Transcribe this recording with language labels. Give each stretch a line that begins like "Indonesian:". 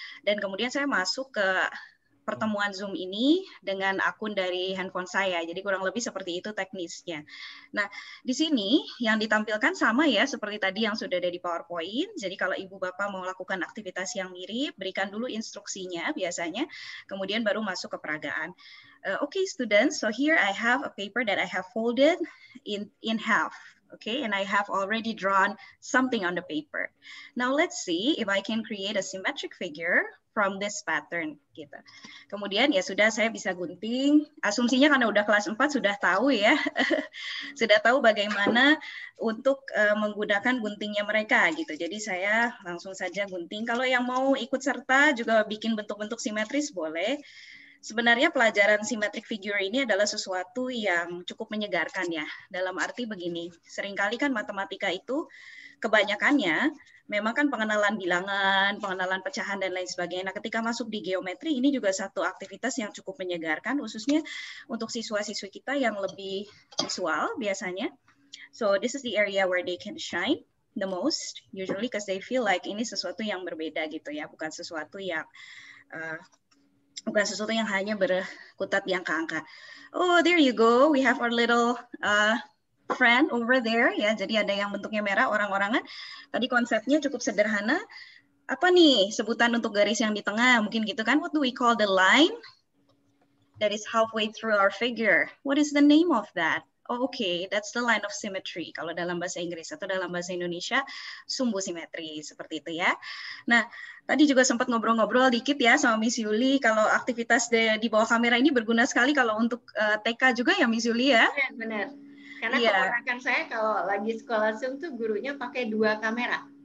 Indonesian: Dan kemudian saya masuk ke pertemuan Zoom ini dengan akun dari handphone saya. Jadi kurang lebih seperti itu teknisnya. Nah, di sini yang ditampilkan sama ya seperti tadi yang sudah ada di PowerPoint. Jadi kalau Ibu Bapak mau lakukan aktivitas yang mirip, berikan dulu instruksinya biasanya, kemudian baru masuk ke peragaan.
English: Okay, students, so here I have a paper that I have folded in half. Okay, and I have already drawn something on the paper. Now let's see if I can create a symmetric figure from this pattern gitu.
Indonesian: Kemudian ya sudah saya bisa gunting. Asumsinya karena udah kelas 4 sudah tahu ya. Sudah tahu bagaimana untuk menggunakan guntingnya mereka gitu. Jadi saya langsung saja gunting. Kalau yang mau ikut serta juga bikin bentuk-bentuk simetris boleh. Sebenarnya pelajaran symmetric figure ini adalah sesuatu yang cukup menyegarkan ya. Dalam arti begini, seringkali kan matematika itu kebanyakannya memang kan pengenalan bilangan, pengenalan pecahan dan lain sebagainya. Nah, ketika masuk di geometri ini juga satu aktivitas yang cukup menyegarkan, khususnya untuk siswa-siswi kita yang lebih visual biasanya.
English: So this is the area where they can shine the most, usually because they feel like
Indonesian: ini sesuatu yang berbeda gitu ya, bukan sesuatu yang bukan sesuatu yang hanya berkutat di angka-angka.
English: Oh, there you go. We have our little friend over there ya.
Indonesian: Jadi ada yang bentuknya merah, orang-orangan. Tadi konsepnya cukup sederhana. Apa nih sebutan untuk garis yang di tengah? Mungkin gitu kan.
English: What do we call the line that is halfway through our figure? What is the name of that? Oh, okay, that's the line of symmetry.
Indonesian: Kalau dalam bahasa Inggris atau dalam bahasa Indonesia, sumbu simetri seperti itu ya. Nah, tadi juga sempat ngobrol-ngobrol dikit ya sama Miss Yuli. Kalau aktivitas di bawah kamera ini berguna sekali kalau untuk TK juga ya Miss Yuli ya. Benar. Karena keponakan saya kalau lagi sekolah Zoom tuh gurunya pakai 2 kamera.